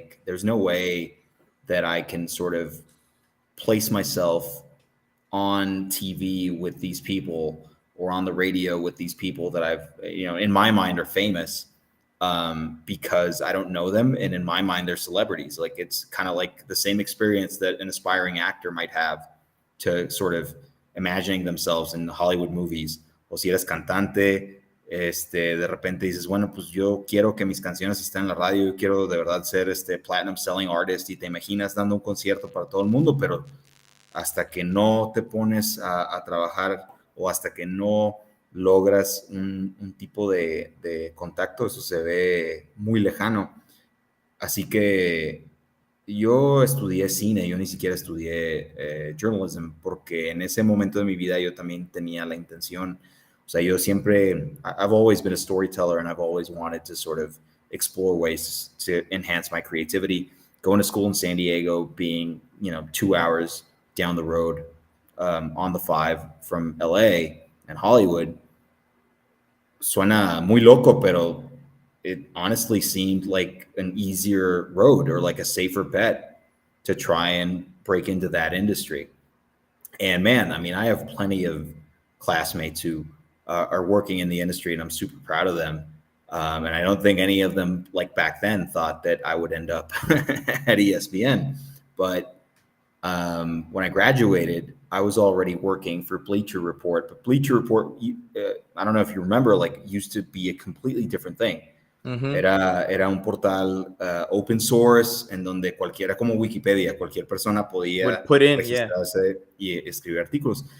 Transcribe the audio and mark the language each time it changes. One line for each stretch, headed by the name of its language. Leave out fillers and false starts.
English: There's no way that I can sort of place myself on TV with these people or on the radio with these people that I've, in my mind are famous because I don't know them. And in my mind, they're celebrities. It's kind of like the same experience that an aspiring actor might have to sort of imagining themselves in Hollywood movies.
Spanish: O si eres cantante, de repente dices, bueno, pues yo quiero que mis canciones estén en la radio, yo quiero de verdad ser
English: platinum selling artist,
Spanish: y te imaginas dando un concierto para todo el mundo, pero hasta que no te pones a trabajar o hasta que no logras un tipo de contacto, eso se ve muy lejano. Así que yo estudié cine, yo ni siquiera estudié journalism, porque en ese momento de mi vida yo también tenía la intención. O sea, yo siempre,
English: I've always been a storyteller, and I've always wanted to sort of explore ways to enhance my creativity. Going to school in San Diego, being, 2 hours down the road on the 5 from LA and Hollywood,
Spanish: suena muy loco, pero
English: it honestly seemed like an easier road or like a safer bet to try and break into that industry. And man, I mean, I have plenty of classmates who are working in the industry, and I'm super proud of them. And I don't think any of them, like back then, thought that I would end up at ESPN. But when I graduated, I was already working for Bleacher Report. But Bleacher Report, I don't know if you remember, like, used to be a completely different thing.
Spanish: Era un portal open source en donde cualquiera, como Wikipedia, cualquier persona podía registrarse y escribir artículos.